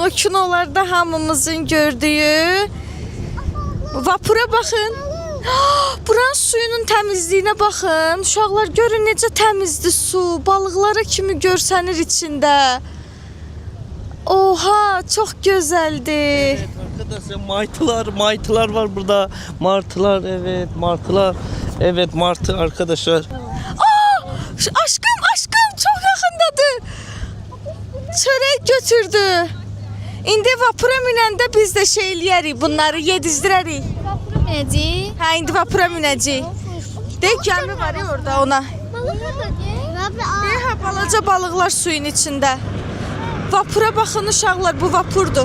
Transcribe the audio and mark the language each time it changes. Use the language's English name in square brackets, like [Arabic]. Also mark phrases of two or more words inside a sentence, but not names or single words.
[Azerbaijani] O kinolarda hamımızın gördüyü. Vapura baxın. Buranın suyunun təmizliyinə baxın. Uşaqlar, görün necə təmizdir su. Balıqlara kimi görsənir içində. Oha, çox gözəldir. [Turkish] Evet arkadaşlar, martılar var burada. Martılar, evet, martılar. Evet, martı arkadaşlar. Aa, aşkım çok yakındadır. [Azerbaijani] Çörək götürdü. İndi vapura minəndə biz də şey eləyərik, bunları yedizdirərik. Vapura minəcəyik. Hə, indi vapura minəcəyik. Deyək, gəmi var ya orada ona. Balıqlar da deyək. Hə, balaca balıqlar suyun içində. Vapura baxın uşaqlar, bu vapurdur.